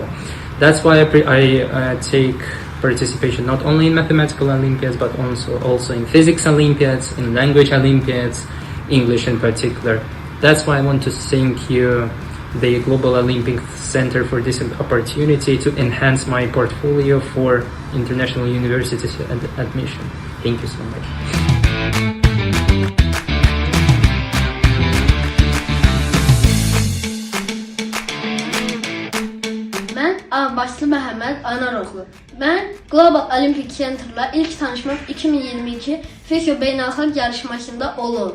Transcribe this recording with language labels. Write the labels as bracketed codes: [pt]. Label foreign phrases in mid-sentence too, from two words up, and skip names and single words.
[en] That's why I take participation not only in mathematical Olympiads, but also in physics Olympiads, in language Olympiads, English in particular. That's why I want to thank you, the Global Olympic Center, for this opportunity to enhance my portfolio for international universities admission. Thank you so much. [az] Mən Ağbaşlı Məhəmməd Anaroğlu. Mən Global Olympic Center'la ilk tanışmam 2022 FISO beynəlxalq yarışmasında olub.